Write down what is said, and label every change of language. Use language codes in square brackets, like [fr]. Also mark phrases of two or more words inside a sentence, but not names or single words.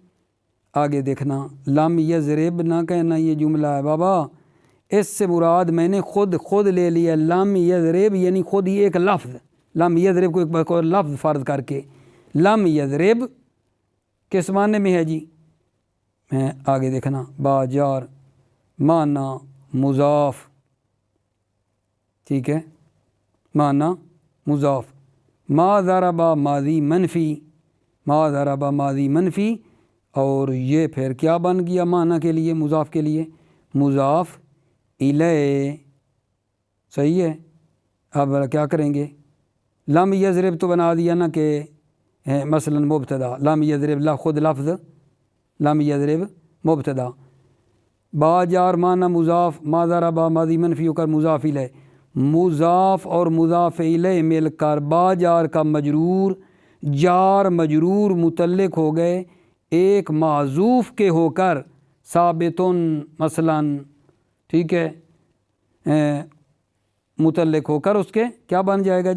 [ur] آگے دیکھنا، [ar] لم یضرب [ur] نہ کہنا یہ جملہ ہے بابا، اس سے مراد میں نے خود لے لیا [ar] لم یضرب، [ur] یعنی خود یہ ایک لفظ، [ar] لم یضرب [ur] کو ایک لفظ فرض کر کے [ar] لم یضرب [ur] کس معنی میں ہے جی؟ میں آگے دیکھنا، با جار معنی مضاف، ٹھیک ہے، معنی مضاف، [ar] ما ضربا [ur] ماضی منفی، [ar] ما ضربا [ur] ماضی منفی، اور یہ پھر کیا بن گیا معنی کے لیے مضاف کے لیے؟ مضاف الیہ، صحیح ہے۔ اب کیا کریں گے؟ [ar] لم یضرب [ur] تو بنا دیا نا کہ مثلا مبتدا، [ar] لم یضرب [ur] خود لفظ [ar] لم یضرب [ur] مبتدا، با جار معنی مضاف، [ar] ما ضربا [ur] ماضی منفی ہو کر مضاف الیہ، مضاف اور مضاف الیہ مل کر با جار کا مجرور، جار مجرور متعلق ہو گئے ایک معذوف کے ہو کر ثابتن مثلا، ٹھیک ہے، متعلق ہو کر اس کے کیا بن جائے گا جی؟